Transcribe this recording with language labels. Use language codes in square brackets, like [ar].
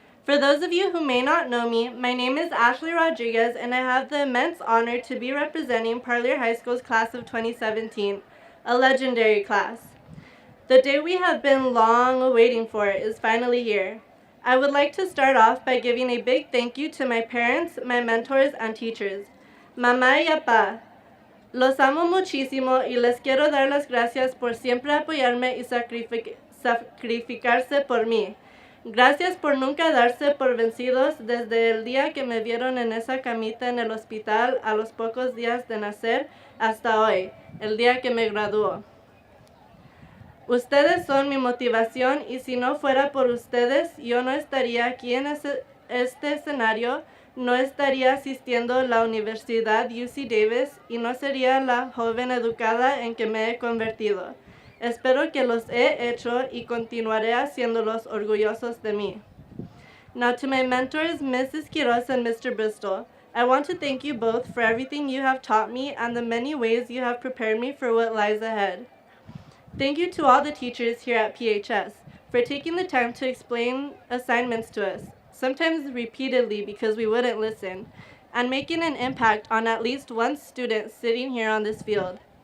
[en] For those of you who may not know me, my name is Ashley Rodriguez, and I have the immense honor to be representing Parlier High School's class of 2017, a legendary class. The day we have been long awaiting for is finally here. I would like to start off by giving a big thank you to my parents, my mentors, and teachers. [es] Mamá y papá, los amo muchísimo y les quiero dar las gracias por siempre apoyarme y sacrificarse por mí. Gracias por nunca darse por vencidos desde el día que me vieron en esa camita en el hospital a los pocos días de nacer hasta hoy, el día que me graduó. Ustedes son mi motivación y si no fuera por ustedes, yo no estaría aquí en este escenario, no estaría asistiendo a la Universidad UC Davis y no sería la joven educada en que me he convertido. Espero que los he hecho y continuaré haciéndolos orgullosos de mí. [en] Now to my mentors, Mrs. Quiroz and Mr. Bristol, I want to thank you both for everything you have taught me and the many ways you have prepared me for what lies ahead. Thank you to all the teachers here at PHS for taking the time to explain assignments to us, sometimes repeatedly because we wouldn't listen, and making an impact on at least one student sitting here on this field.